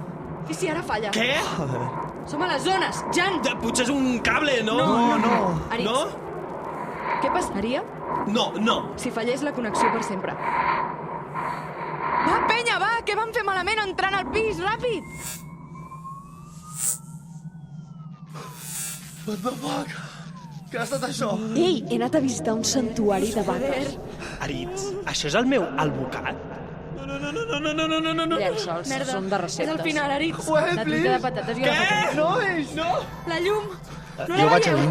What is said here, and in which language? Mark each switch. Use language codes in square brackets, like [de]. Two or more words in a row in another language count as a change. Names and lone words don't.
[ca] I si ara falla? Què? Som a les zones, Jan! Potser és un cable, no? No. Aritz, No? què passaria No. si fallés la connexió per sempre? Va, penya, va! Què vam fer malament entrant al pis? Ràpid! [en] What the fuck? [ca] Què ha estat això? Ei, he anat a visitar un santuari de vaques. Aritz, això és el meu albocat? No. Llençols, Merda, són de és receptes. el final, Aritz. [en] Wait, [ca] La truita [en] please. [ca] de patates i la Què? patata. Nois! No! La llum! No Jo la vaig a veieu?